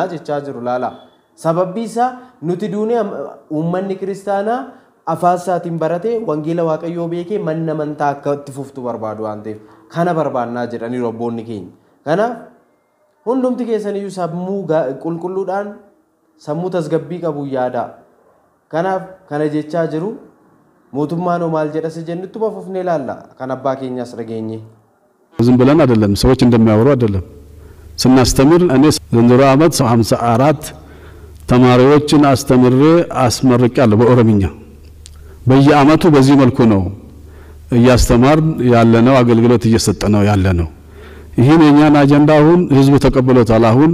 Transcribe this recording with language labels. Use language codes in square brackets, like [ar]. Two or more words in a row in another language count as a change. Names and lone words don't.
[om] jechaa jiru laala sababbi isaa nuti duunee uummanni kiristaanaa afaansaatiin barate wangeela waaqayyoo beekee manna amantaa akka itti fuftu barbaadu waan ta'eef kana barbaannaa jedhanii robboonni keenya kanaaf hundumti keessaniyyuu sammuu qulqulluudhaan sammuu tasgabbii qabu yaada kanaaf kana jechaa jiru mootummaan maal jedha se jennutti bafufnee laalla kan abbaa keenyaas dhageenye [am] ዝም ብለን አይደለም ሰዎች እንደሚያወሩ አይደለም ስናስተምር እኔ ዘንድሮ ዓመት 54 ተማሪዎችን አስተምሬ አስመርቄያለሁ በኦሮምኛ በየአመቱ በዚህ መልኩ ነው ያስተማር ያለነው አገልግሎት እየሰጠነው ያለነው ይሄን የኛን አጀንዳ አሁን ህዝቡ ተቀበሎታል አሁን